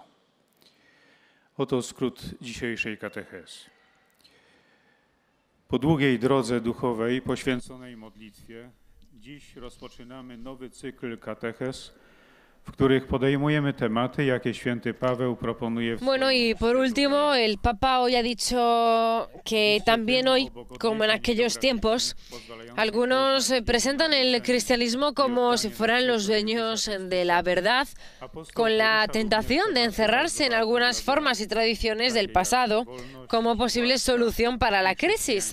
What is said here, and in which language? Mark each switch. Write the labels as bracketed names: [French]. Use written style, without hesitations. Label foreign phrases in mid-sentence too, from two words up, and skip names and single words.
[Polish] Oto skrót dzisiejszej katechezy. Po długiej drodze duchowej poświęconej modlitwie dziś rozpoczynamy nowy cykl katechez, w których podejmujemy tematy, jakie święty Paweł proponuje w [Spanish] Bueno, y por último, el Papa hoy ha dicho que también hoy, como en aquellos tiempos, algunos presentan el cristianismo como si fueran los dueños de la verdad, con la tentación de encerrarse en algunas formas y tradiciones del pasado como posible solución para la crisis.